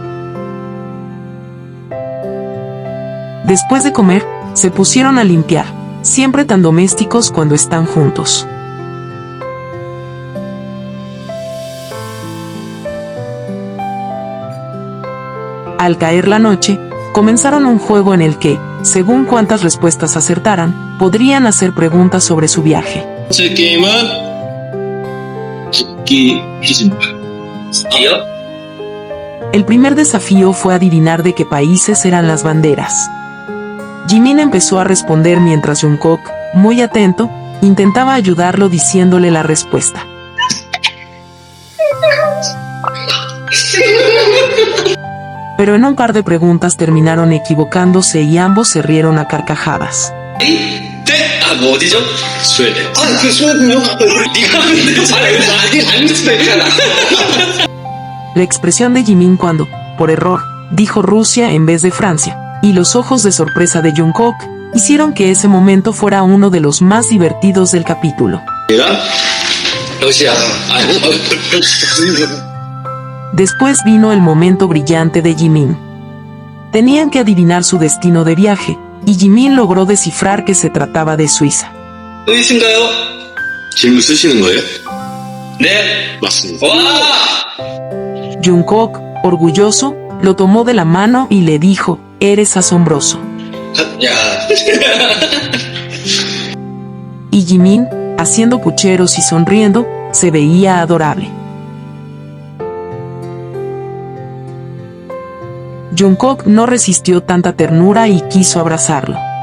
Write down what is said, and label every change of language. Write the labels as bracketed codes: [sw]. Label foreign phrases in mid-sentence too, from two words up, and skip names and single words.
[es] Después de comer, se pusieron a limpiar, siempre tan domésticos cuando están juntos. Al caer la noche, comenzaron un juego en el que, según cuántas respuestas acertaran, podrían hacer preguntas sobre su viaje. [ko] 번째 게임은 듣기 퀴즈입니다. [es] ¿Tío? El primer desafío fue adivinar de qué países eran las banderas. Jimin empezó a responder mientras Jungkook, muy atento, intentaba ayudarlo diciéndole la respuesta. Pero en un par de preguntas terminaron equivocándose y ambos se rieron a carcajadas. [ko] 뭐 어디죠? 스웨덴. 그 스웨덴요? 네가 하는데 잘해. 안 수도 있잖아. [es] La expresión de Jimin cuando, por error, dijo Rusia en vez de Francia, y los ojos de sorpresa de Jungkook, hicieron que ese momento fuera uno de los más divertidos del capítulo. [ko] 얘가? 러시아. [es] Después vino el momento brillante de Jimin. Tenían que adivinar su destino de viaje, y Jimin logró descifrar que se trataba de Suiza. [ko] 보이신가요? 질문 쓰시는 거예요? 네. 맞습니다. 와! [es] Jungkook, orgulloso, lo tomó de la mano y le dijo, «Eres asombroso». [ko] 야. [es] Y Jimin, haciendo pucheros y sonriendo, se veía adorable. Jungkook no resistió tanta ternura y quiso abrazarlo.